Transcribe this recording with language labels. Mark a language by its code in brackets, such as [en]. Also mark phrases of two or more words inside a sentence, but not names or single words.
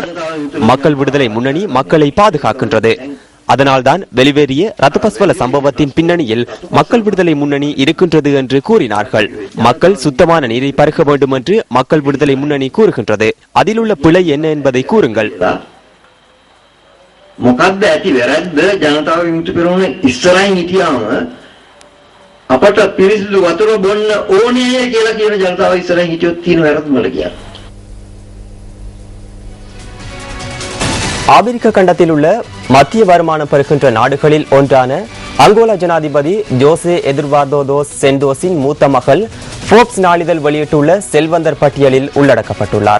[ta] மக்கள் விடுதலை முன்னணி மக்களை பாதுகாக்கின்றது. அதனால்தான் வெளிவேறிய ரத்துபஸ்வல சம்பவத்தின் பின்னணியில் மக்கள் விடுதலை முன்னணி இருக்கின்றது என்று கூறினார்கள். மக்கள் சுத்தமான நீரை பருக வேண்டும் என்று மக்கள் விடுதலை முன்னணி கூறுகின்றது. அதில் உள்ள பிழை என்ன என்பதை கூறுங்கள். [si] මොකක්ද ඇති වැරද්ද? ජනතාව විමුක්ති පෙරමුණ ඉස්සරහින් හිටියාම අපට පිරිසිදු වතුර බොන්න ඕනේ කියලා කියන ජනතාව ඉස්සරහින් හිටියොත් තියෙන වැරද්ද මොකද කියලා. [ta] ஆபிரிக்க கண்டத்தில் உள்ள மத்திய வருமானம் பெறுகின்ற நாடுகளில் ஒன்றான அங்கோலா ஜனாதிபதி ஜோசே எதுர்வார்டோ டோஸ் சென்டோஸின் மூத்த மகள் போர்ப்ஸ் நாளிதழ் வெளியிட்டுள்ள செல்வந்தர் பட்டியலில் உள்ளடக்கப்பட்டுள்ளார்.